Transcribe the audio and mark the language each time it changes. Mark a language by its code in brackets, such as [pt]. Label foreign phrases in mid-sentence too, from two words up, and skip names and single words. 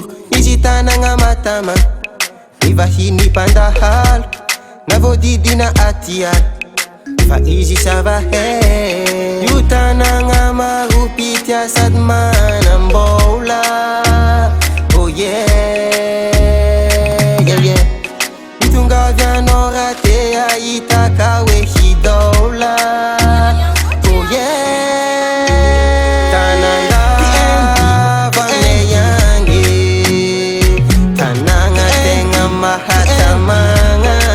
[mg] Misy tanagna matama mivahiny mpandahalo na voadidina atiala fa izy savahe. Io tanagna maropitia sady manambola. [en] Oh yeah, yeah, yeah. [mg] Mitongavy anao raha ahitaka hoe hidaola. [en] Oh yeah, [mg] tanandava meyange, tanagna tegna mahatamagna.